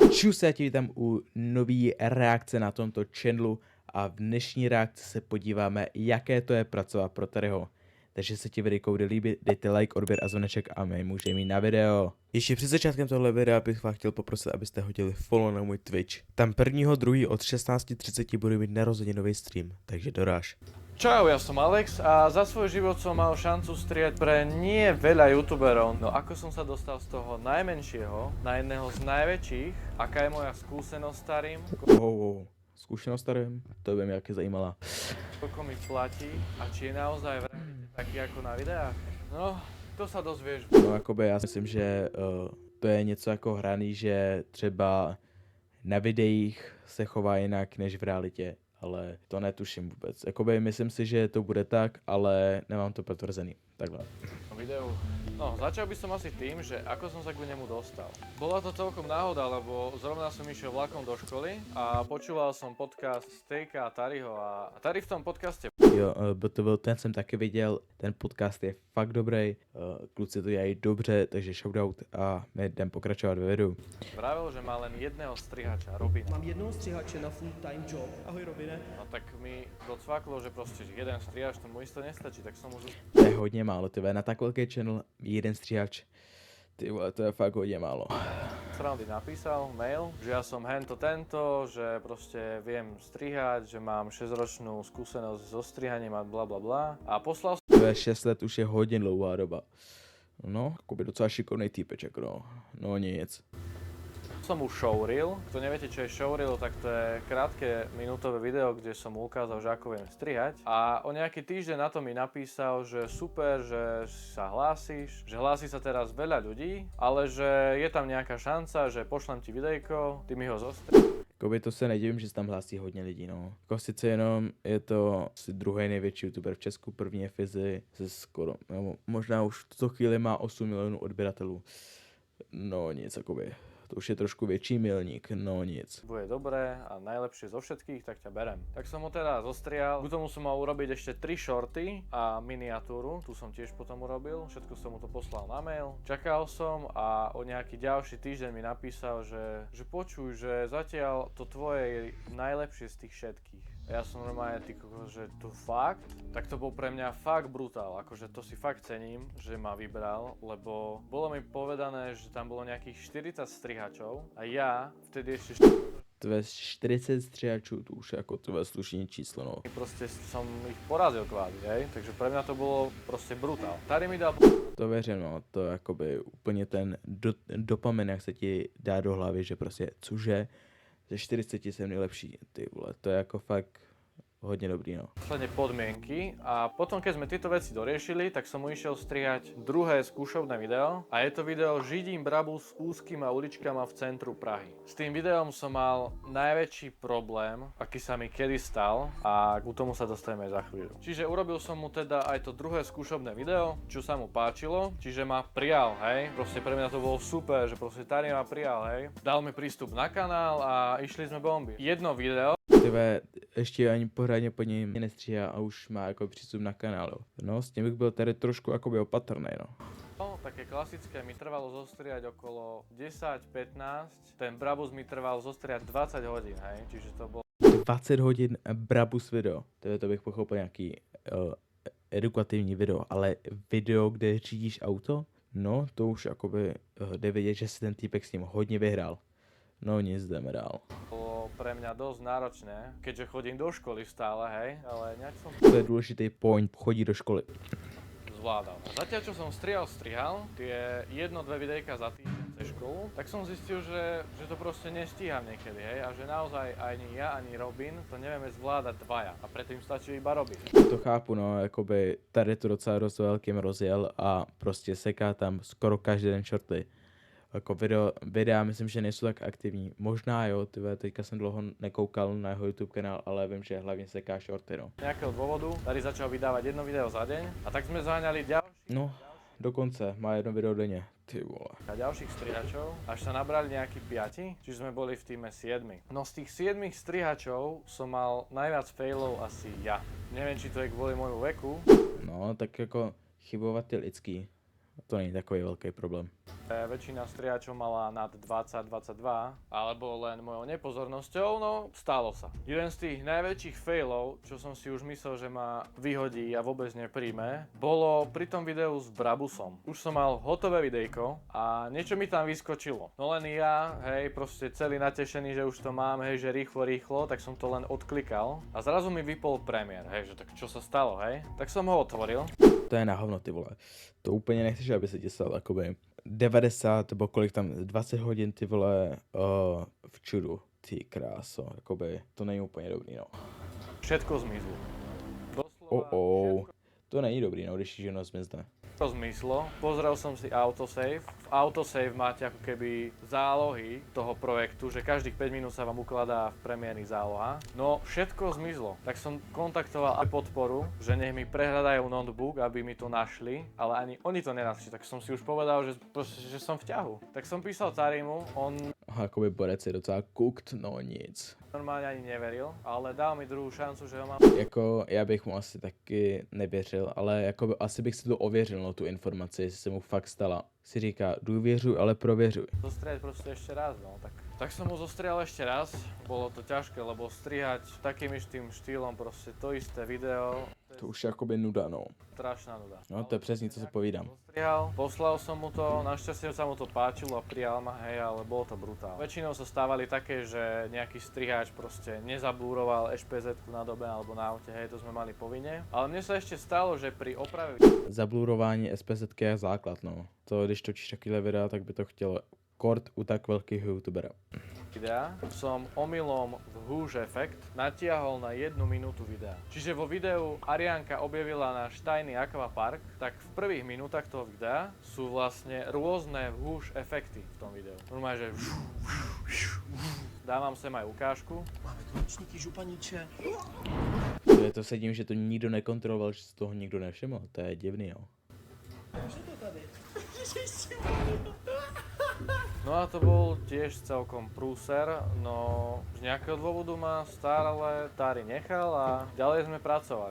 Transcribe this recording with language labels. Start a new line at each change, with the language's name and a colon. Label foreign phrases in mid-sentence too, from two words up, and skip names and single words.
Czech: Čus, já tě vítám u nový reakce na tomto channelu a v dnešní reakci se podíváme, jaké to je pracovat pro Terryho. Takže se ti videjko bude líbit, dejte like, odběr a zvoneček a my můžeme jít na video. Ještě před začátkem tohle videa bych vás chtěl poprosit, abyste hodili follow na můj Twitch. Tam 1.2. od 16:30 budu mít narozeninový stream, takže doráž.
Slovak: Čau, ja som Alex a za svoj život som mal šancu strieľať pre nie veľa youtuberov. No ako som sa dostal z toho najmenšieho na jedného z najväčších, aká je moja skúsenosť starým,
Czech: Zkušenost starým, to by mě jaké zajímala.
Slovak: koľko mi platí a či je naozaj v realite taký ako na videách. No, to sa dozvieš.
Czech: No jakoby já si myslím, že to je něco jako hraný, že třeba na videích se chová jinak než v realitě, ale to netuším vůbec. Jakoby myslím si, že to bude tak, ale nemám to potvrzený. Takhle. Videu. No,
Slovak: začal by som asi tým, že ako som sa k nemu dostal. Bola to celkom náhoda, lebo zrovna som išiel vlakom do školy a počúval som podcast Stejka a Tarryho a Tarry v tom podcaste
Czech: Jo, ten jsem taky viděl, ten podcast je fakt dobrý, kluci to dělají dobře, takže shoutout a my jdem pokračovat ve videu.
Slovak: vravel, že má len jedného strihača, Robina.
Czech: Mám jednoho střihače na
English: full time job.
Czech: Ahoj Robine.
Slovak: No tak mi docvaklo, že proste jeden strihač tomu isto nestačí, tak som už...
Czech: To je hodně málo, ty vole, na tak velký channel jeden stříhač, ty vole, to je fakt hodně málo.
Slovak: Srandy napísal mail, že ja som hento tento, že proste viem strihať, že mám 6-ročnú skúsenosť so strihaním a bla bla bla. A poslal
Czech: To je 6 let už je hodně dlouhá doba. No, jakoby docela šikovnej týpeček, no. No nic.
Slovak: som mu showreel. Kto neviete, čo je showreel, tak to je krátke minútové video, kde som mu ukázal, že ako viem strihať. A o nejaký týždeň na to mi napísal, že super, že sa hlásíš, že hlási sa teraz veľa ľudí, ale že je tam nejaká šanca, že pošlem ti videjko, ty mi ho zostriš.
Czech: Jakoby to se nedivím, že se tam hlásí hodně lidí, no. Jako sice jenom je to asi druhý největší youtuber v Česku, první je Fizi, se skoro, nebo možná už v tuto chvíli má 8 milionů odběratelů. No nic, jakoby. To už je trošku větší milník, no nic.
Slovak: Bude dobré a najlepšie zo všetkých, tak ťa berem. Tak som ho teda zostrial, k tomu som mal urobiť ešte 3 shorty a miniatúru, tu som tiež potom urobil, všetko som mu to poslal na mail. Čakal som a o nejaký ďalší týždeň mi napísal, že počuj, že zatiaľ to tvoje je najlepšie z tých všetkých. A ja som normálne ty kokos, že to fakt? Tak to bol pre mňa fakt brutál, akože to si fakt cením, že ma vybral, lebo bolo mi povedané, že tam bolo nejakých 40 strihačov a ja vtedy ešte
Czech: Tvé 40 stříhačů, to už je jako tvé slušné číslo, no.
Slovak: proste som ich porazil kvázi, hej? Takže pre mňa to bolo proste brutál.
Czech: Tady mi dal To věřím, no, to je jakoby úplně ten dopamin, jak se ti dá do hlavy, že prostě, cože, ze 40 jsem nejlepší, ty vole, to je jako fakt hodně dobrý, no.
Slovak: posledne podmienky a potom keď sme tieto veci doriešili, tak som mu išiel strihať druhé skúšovné video a je to video Židím Brabus úzkýma uličkama v centru Prahy. S tým videom som mal najväčší problém, aký sa mi kedy stal a k tomu sa dostaneme za chvíľu. Čiže urobil som mu teda aj to druhé skúšovné video, čo sa mu páčilo, čiže ma prijal, hej. Proste pre mňa to bolo super, že proste Tarry ma prijal, hej. Dal mi prístup na kanál a išli sme bomby. Jedno video
Czech: Tyve, ještě ani pořádně po něj nestříhá a už má jako přístup na kanálu. No, s tím bych byl tady trošku jakoby opatrný, no.
Slovak: No, také klasické mi trvalo zostriať okolo 10-15, ten Brabus mi trval zostriať 20 hodín, hej, čiže to bolo
Czech: 20 hodin Brabus video. To bych pochopil nějaký edukativní video, ale video, kde řídíš auto, no, to už jakoby jde vidět, že si ten týpek s ním hodně vyhrál. No nic, jdeme dál.
Slovak: pre mňa dosť náročné, keďže chodím do školy stále, hej, ale nejak som
Czech: To je důležitý point, chodí do školy.
Slovak: zvládal. A zatiaľ, čo som strihal tie 1-2 videjka za týždeň cez školu, tak som zistil, že to proste nestíham niekedy, hej, a že naozaj ani ja, ani Robin to nevieme zvládať dvaja a predtým stačí iba Robin.
Czech: To chápu, no, jakoby tady to docela dost velkým rozjel a prostě seká tam skoro každý den shorty. Jako videa myslím, že nejsou tak aktivní. Možná jo, tyhle, teďka jsem dlouho nekoukal na jeho YouTube kanál, ale vím, že hlavně seká shorty, no.
Slovak: Nejakého dôvodu Tarry začal vydávať jedno video za deň a tak sme zaháňali ďalší
Czech: No, dokonce, má jedno video denně. Ty vole.
Slovak: a ďalších strihačov, až sa nabrali nejakí 5, čiže sme boli v týme 7. No z tých 7 strihačov som mal najviac failov asi ja. Neviem, či to je kvôli môjmu veku,
Czech: No, tak jako chybovat je lidský. To není takový velký problém.
Slovak: Väčšina strihačov mala nad 20-22, alebo len mojou nepozornosťou, no stalo sa. Jeden z tých najväčších failov, čo som si už myslel, že ma vyhodí a vôbec nepríjme, bolo pri tom videu s Brabusom. Už som mal hotové videjko a niečo mi tam vyskočilo. No len ja, hej, proste celý natešený, že už to mám, hej, že rýchlo, tak som to len odklikal a zrazu mi vypol premiér, hej, že tak čo sa stalo, hej? Tak som ho otvoril.
Czech: To je na hovno, ty vole. To úplně nechceš, aby se ti stalo, jakoby 90, nebo kolik tam, 20 hodin, ty vole, v čudu. Ty kráso, jakoby, to není úplně dobrý, no.
Slovak: Všetko zmizlo. Doslova
Czech: To není dobrý, no, když ženo zmizne.
Slovak: to zmyslo. Pozrel som si autosave. V autosave máte ako keby zálohy toho projektu, že každých 5 minút sa vám ukladá v premiéry záloha. No všetko zmizlo. Tak som kontaktoval aj podporu, že nech mi prehľadajú notebook, aby mi to našli, ale ani oni to nenašli. Tak som si už povedal, že som v ťahu. Tak som písal Tarimu, on
Czech: Jakoby borec je docela cooked, no nic.
Slovak: normálne ani neveril, ale dal mi druhú šancu, že ho mám.
Czech: Jako, já bych mu asi taky nevěřil, ale jako asi bych si to ověřil, no, tu informaci, jestli se mu fakt stala. Si říká, důvěřuj, ale prověřuj.
Slovak: Zostrihať proste ešte raz, no tak som mu zostrihal ešte raz. Bolo to ťažké, lebo strihať takým istým štýlom proste to isté video.
Czech: To už je jakoby nuda, no. Strašná nuda. No, to je přesně, co si povídám.
Slovak: Zostrihal, poslal som mu to, našťastie sa mu to páčilo a prijal ma, hej, ale bolo to brutálne. Väčšinou sa stávali také, že nejaký strihač proste nezablúroval ešpezetku na dobe alebo na aute, hej, to sme mali povinne. Ale mne sa ešte stalo, že pri oprave
Czech: Zablurování SPZ je základ, no. To, když točíš takovýhle videa, tak by to chtělo kort u tak velkých youtubera.
Slovak: videa som omylom v
English: Huge Effect
Slovak: natiahol na 1 minútu videa. Čiže vo videu Arianka objavila náš tajný aquapark, tak v prvých minútach toho videa sú vlastne rôzne Huge efekty v tom videu. Normálne, že dávam sem aj ukážku. Máme tu nočníky, županíče.
Czech: To se tím, že to nikdo nekontroloval, že si toho nikdo nevšiml. To je divný, jo. Už je to tady.
Slovak: No a to bol tiež celkom prúser, no z nejakého dôvodu ma stále Tari nechal a ďalej sme pracovali.